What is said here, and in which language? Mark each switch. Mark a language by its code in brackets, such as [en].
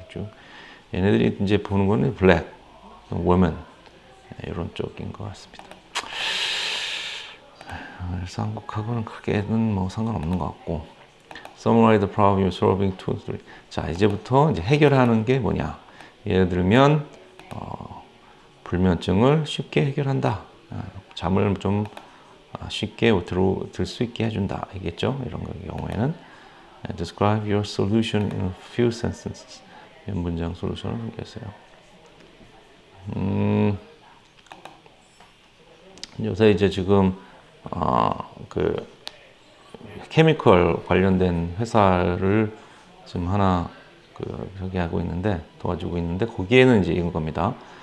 [ko] 쭉 얘네들이 이제 보는 거는 블랙, 워먼 이런 쪽인 것 같습니다. 그래서 한국하고는 크게는 뭐 상관없는 것 같고. [en] Summarize the problem you're solving to. [ko] 자, 이제부터 이제 해결하는 게 뭐냐? 예를 들면 불면증을 쉽게 해결한다. 잠을 좀 쉽게 들 수 있게 해준다. 알겠죠? 이런 경우에는 [en] Describe your solution in a few sentences. [ko] 몇 문장 솔루션을 얘기하세요. 요새 이제 지금 그 케미컬 관련된 회사를 지금 하나 저기 하고 있는데 도와주고 있는데 거기에는 이제 이런 겁니다.